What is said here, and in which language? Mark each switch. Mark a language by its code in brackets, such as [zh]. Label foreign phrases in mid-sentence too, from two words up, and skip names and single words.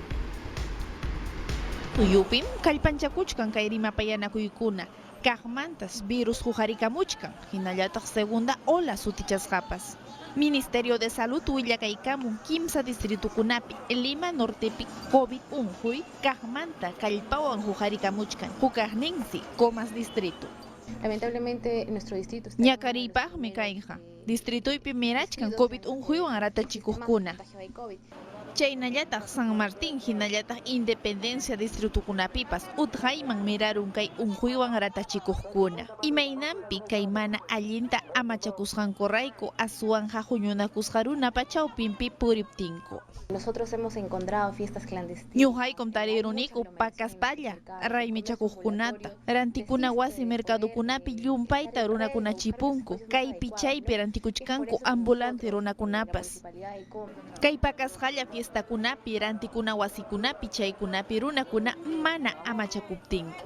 [qu] Tuyupim kallpanchakuchkan kay rimapayanakuykuna. Kaqmantas virus huqarikamuchkan hinallataq segunda ola sutichasqapas. Ministerio de Salud willakaykamun kimsa distritukunapi Lima Nortepi COVID unquy kaqmanta kallpawan huqarikamuchkan hukaqninsi Comas distrito. [es] Lamentablemente nuestro distrito está [qu] ñakariypaqmi kayqa distritoypi mirachkan COVID unquywan ratachikuqkuna. Chaynallataq San Martín hinallataq Independencia distritukunapipas utqayman mirarun kay unquywan ratachikuqkuna. Imaynanpi kay mana allinta amachakusqankurayku aswanja huñunakusqa runapa chawpinpi puriptinku. [es] Nosotros hemos encontrado fiestas clandestinas. [qu] Ñuqaykum tariruniku pakaspalla raymichakuqkunata. Rantikuna wasi mercadokunapi llumpayta runakunachipunku. Kaypi chaypi rantikuchkanku ambulante runakunapas. Kay pakasqalla fiestakunapi rantikuna wasikunapi chaykunapi runakuna mana amachakuptinku.